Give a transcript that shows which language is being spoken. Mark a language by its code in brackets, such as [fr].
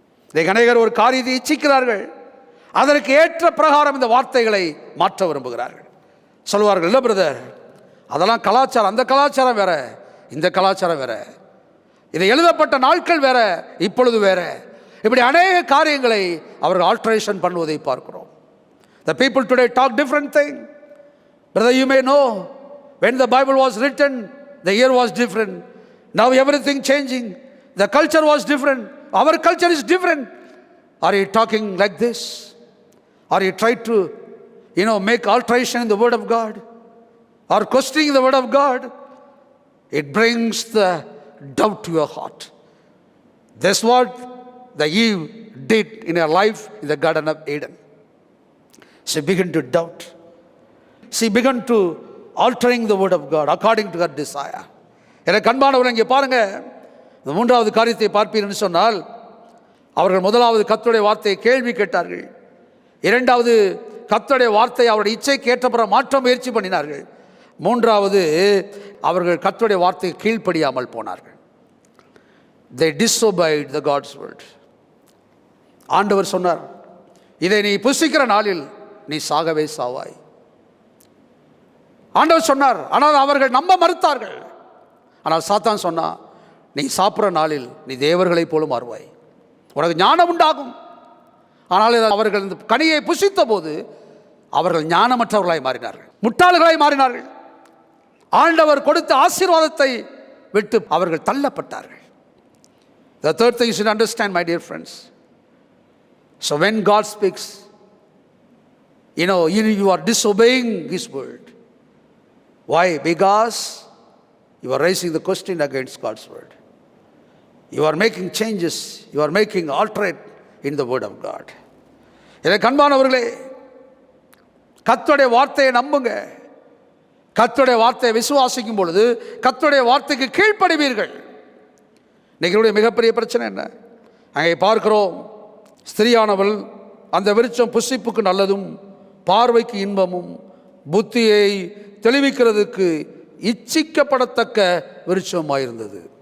[ta] இன்றைக்கு அநேகர் ஒரு காரியத்தை இச்சிக்கிறார்கள், அதற்கு ஏற்ற பிரகாரம் இந்த வார்த்தைகளை மாற்ற விரும்புகிறார்கள். சொல்வார்கள், இல்லை பிரதர், அதெல்லாம் கலாச்சாரம், அந்த கலாச்சாரம் வேற, இந்த கலாச்சாரம் வேற, இது எழுதப்பட்ட நாட்கள் வேற, இப்பொழுது வேற. இப்படி அநேக காரியங்களை அவர்கள் ஆல்ட்ரேஷன் பண்ணுவதை பார்க்கிறோம். [en] The people today talk different thing. Brother, you may know, when the Bible was written, the year was different. Now everything changing. The culture was different. Our culture is different. Are you talking like this? Are you trying to, make alteration in the word of God? Or questioning the word of God? It brings the doubt to your heart. That's what the Eve did in her life in the Garden of Eden. She began to doubt. She began to altering the word of God according to her desire. [ta] எனக்கு அன்பானவர்கள், இங்கே பாருங்க, இந்த மூன்றாவது காரியத்தை பார்ப்பீர்கள் சொன்னால், அவர்கள் முதலாவது கர்த்தருடைய வார்த்தையை கேள்வி கேட்டார்கள். இரண்டாவது கர்த்தருடைய வார்த்தையை அவருடைய இச்சைக்கு ஏற்றபடி மாற்ற முயற்சி பண்ணினார்கள். மூன்றாவது அவர்கள் கர்த்தருடைய வார்த்தையை கீழ்ப்படியாமல் போனார்கள். [en] They disobeyed the God's word. [ta] ஆண்டவர் சொன்னார், இதை நீ புசிக்கிற நாளில் நீ சாகவே சாவாய். ஆண்டவர் சொன்னார், ஆனால் அவர்கள் நம்ப மறுத்தார்கள். ஆனால் சாத்தான் சொன்னா, நீ சாப்பிட்ற நாளில் நீ தேவர்களை போல மாறுவாய், உனக்கு ஞானம் உண்டாகும். ஆனால் அவர்கள் இந்த கனியை புசித்த போது அவர்கள் ஞானமற்றவர்களாய் மாறினார்கள், முட்டாள்களாய் மாறினார்கள். ஆண்டவர் கொடுத்த ஆசீர்வாதத்தை விட்டு அவர்கள் தள்ளப்பட்டார்கள். [en] The third thing you should understand, my dear friends. So when God speaks, you are disobeying His word. Why? Because you are raising the question against God's word. You are making changes. You are making alterate in the word of God. [ta] எனக்கு அன்பானவர்களே, கர்த்தருடைய வார்த்தையை நம்புங்க. கர்த்தருடைய வார்த்தையை விசுவாசிக்கும் பொழுது கர்த்தருடைய வார்த்தைக்கு கீழ்ப்படிவீர்கள். இன்னைக்கு மிகப்பெரிய பிரச்சனை என்ன? அங்கே பார்க்கிறோம், ஸ்திரியானவள் அந்த விருட்சம் புசிப்புக்கு நல்லதும் பார்வைக்கு இன்பமும் புத்தியை தெளிவிக்கிறதுக்கு இச்சிக்கப்படத்தக்க விருட்சமாயிருந்தது.